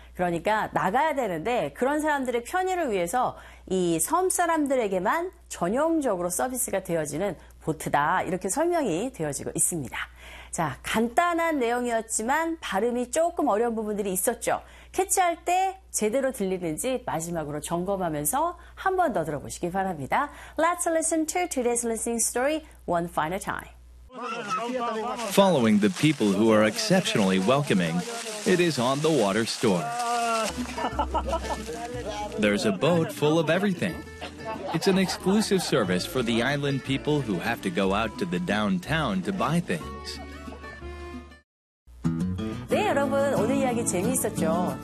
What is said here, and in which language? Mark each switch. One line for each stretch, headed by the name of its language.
Korean: 그러니까 나가야 되는데 그런 사람들의 편의를 위해서 이 섬 사람들에게만 전용적으로 서비스가 되어지는 보트다. 이렇게 설명이 되어지고 있습니다. 자, 간단한 내용이었지만 발음이 조금 어려운 부분들이 있었죠. 캐치할 때 제대로 들리는지 마지막으로 점검하면서 한 번 더 들어보시기 바랍니다.
English: Let's listen to today's listening story one final time. Following the people who are exceptionally welcoming, it is on the water store. There's a boat full of everything. It's an exclusive service for the island people who have to go out to the downtown to buy things.
Korean: 네, 여러분, 오늘 이야기 재미있었죠?